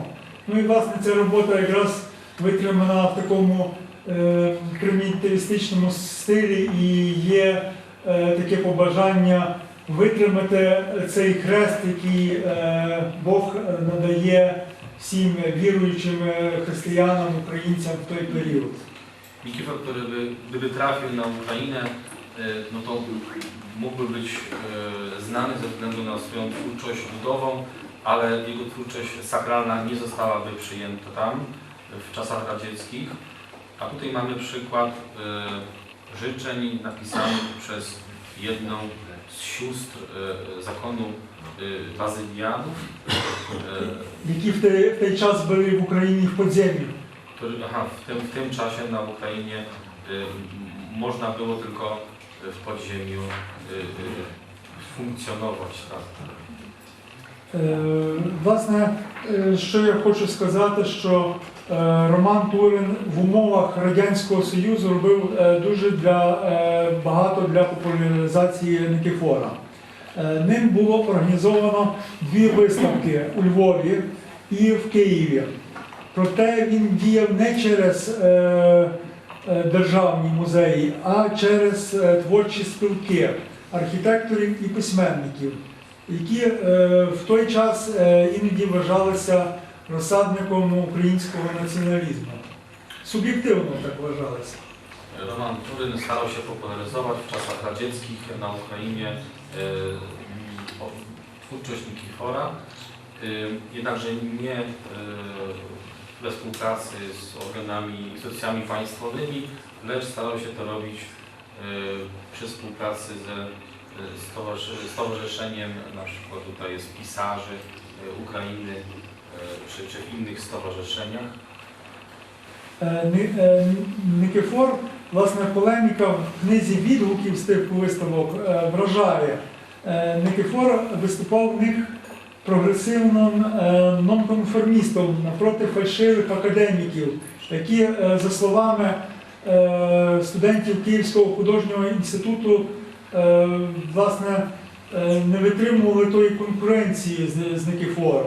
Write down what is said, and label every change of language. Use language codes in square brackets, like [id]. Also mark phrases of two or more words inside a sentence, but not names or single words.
[uk] Ну і власне ця робота якраз витримана в такому примітивістичному стилі і є таке побажання витримати цей хрест, який Бог надає всім [pl] wierującym chrześcijanom, Ukraińcom [uk] w той період. [pl] Nikifor, który gdyby trafił na Ukrainę, no to mógłby być znany ze względu na swoją twórczość ludową, ale jego twórczość sakralna nie zostałaby przyjęta tam w czasach radzieckich. A tutaj mamy przykład życzeń napisanych przez jedną z sióstr zakonu Bazylianów, [uk] Які в той час були в Україні в podziemiu. [pl] W tym czasie na Ukrainie można było tylko w podziemiu funkcjonować. Tak. [uk] Власне, що я хочу сказати, що Роман Турин в умовах Радянського Союзу робив дуже багато для популяризації Никифора. Ним було організовано 2 виставки у Львові і в Києві. Проте він діяв не через державні музеї, а через творчі спілки архітекторів і письменників, які в той час іноді вважалися розсадником українського націоналізму. Суб'єктивно так вважалися. [pl] Roman Turyn starał się popularyzować w czasach radzieckich na Ukrainie twórczość Nikifora, jednakże nie we współpracy z organami, instytucjami państwowymi, lecz starał się to robić przy współpracy ze stowarzyszeniem, na przykład tutaj jest pisarzy Ukrainy, czy w innych stowarzyszeniach. [uk] Никифор, власне, полеміка в книзі відгуків з тих виставок вражає. Никифор виступав в них прогресивним нонконформістом напроти фальшивих академіків, які, за словами студентів Київського художнього інституту, власне, не витримували тої конкуренції з Никифором.